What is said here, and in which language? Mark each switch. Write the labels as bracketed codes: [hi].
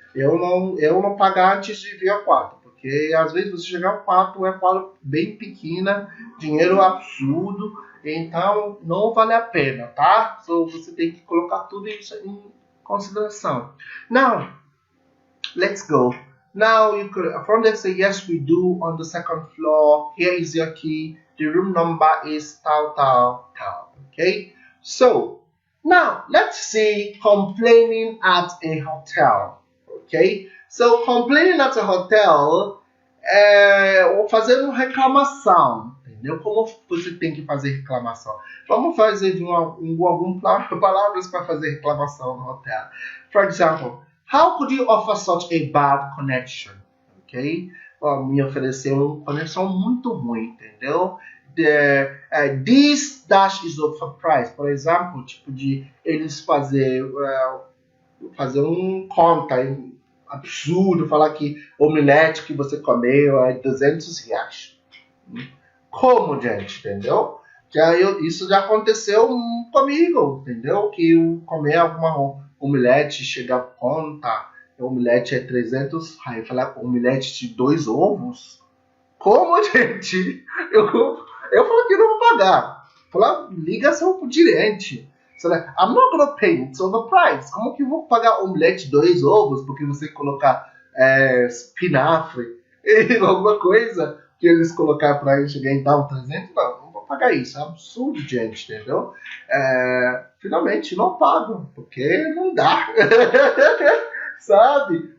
[pt] Eu não pagar antes de ver o quarto. Porque às vezes você chegar ao quarto, é quarto bem pequena, dinheiro absurdo, então não vale a pena, tá? So, você tem que colocar tudo isso em consideração. [en] Now, let's go. Now, you could, from there, say, yes, we do on the second floor. Here is your key. The room number is tal. Okay? So, now, let's see complaining at a hotel. Okay? So, complaining at a hotel [pt] ou fazendo reclamação, entendeu? Como você tem que fazer reclamação. Vamos fazer algumas palavras para fazer reclamação no hotel. [en] For example, how could you offer such a bad connection? Ok? [pt] Me ofereceu uma conexão muito ruim, entendeu? [en] This dash is overpriced. [pt] Por exemplo, tipo de eles fazer conta absurdo, falar que o omelete que você comeu é R$200. Como, gente, entendeu? Isso já aconteceu comigo, entendeu? Que eu comer alguma omelete, chegar a conta, o omelete é R$300, aí falar omelete de 2 ovos? Como, gente? Eu falo que não vou pagar. Falar, liga seu gerente. [en] I'm not gonna pay, it's overpriced. [pt] Como que eu vou pagar omelete de 2 ovos porque você colocar espinafre e alguma coisa que eles colocaram para chegar em tal 300? Não vou pagar isso. É absurdo, gente, entendeu? Finalmente não pago, porque não dá. Sabe?